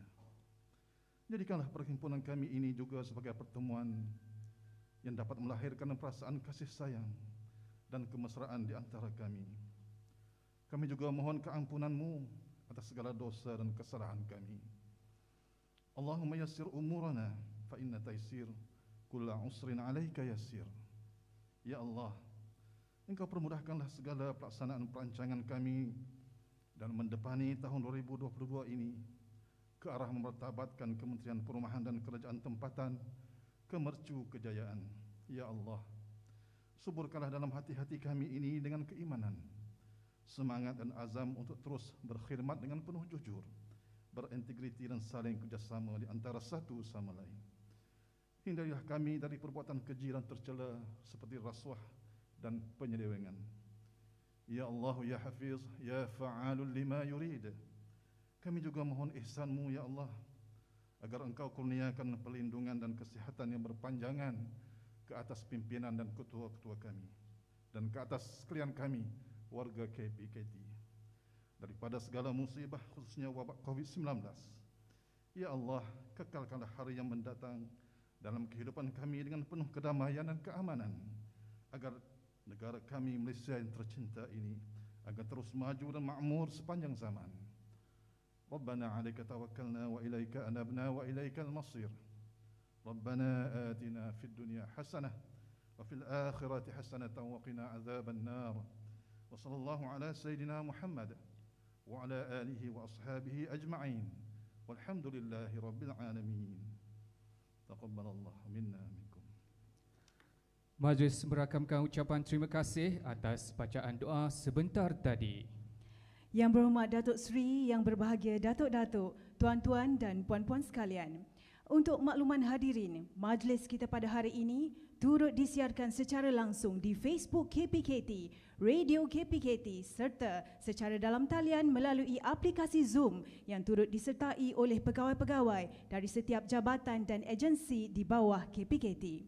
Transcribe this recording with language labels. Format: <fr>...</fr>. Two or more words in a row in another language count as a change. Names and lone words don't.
<ms>Jadikanlah perhimpunan kami ini juga sebagai pertemuan yang dapat melahirkan perasaan kasih sayang dan kemesraan di antara kami. Kami juga mohon keampunan-Mu atas segala dosa dan kesalahan kami.</ms> <ar>اللهم يسر أمورنا فإن تيسير كل عسير عليك يسير.</ar> <ms>Ya Allah, Engkau permudahkanlah segala pelaksanaan perancangan kami dan mendepani tahun 2022 ini ke arah memartabatkan Kementerian Perumahan dan Kerajaan Tempatan ke mercu kejayaan. Ya Allah, suburkanlah dalam hati-hati kami ini dengan keimanan, semangat dan azam untuk terus berkhidmat dengan penuh jujur, berintegriti dan saling kerjasama di antara satu sama lain. Hindarilah kami dari perbuatan keji dan tercela seperti rasuah dan penyelewengan.</ms> <ar>يا الله، يا حفيظ، يا فعالا لما يريد.</ar> <ms>Kami juga mohon ihsan-Mu, Ya Allah, agar Engkau kurniakan perlindungan dan kesihatan yang berpanjangan ke atas pimpinan dan ketua-ketua kami dan ke atas sekalian kami, warga KPKT, daripada segala musibah khususnya wabak COVID-19. Ya Allah, kekalkanlah hari yang mendatang dalam kehidupan kami dengan penuh kedamaian dan keamanan, agar negara kami Malaysia yang tercinta ini agar terus maju dan makmur sepanjang zaman.</ms> <ar>ربنا عليك توكلنا وإليك أنبنا وإليك المصير ربنا آتنا في الدنيا حسنة وفي الآخرة حسنة وقنا عذاب النار وصلى الله على سيدنا محمد وعلى آله وأصحابه أجمعين والحمد لله رب العالمين. تقبل الله منا منكم.</ar> <ms>Majlis merakamkan ucapan terima kasih atas bacaan doa sebentar tadi. Yang berhormat Datuk Seri, yang berbahagia Datuk-Datuk, tuan-tuan dan puan-puan sekalian. Untuk makluman hadirin, majlis kita pada hari ini turut disiarkan secara langsung di Facebook KPKT, Radio KPKT serta secara dalam talian melalui aplikasi Zoom yang turut disertai oleh pegawai-pegawai dari setiap jabatan dan agensi di bawah KPKT.</ms>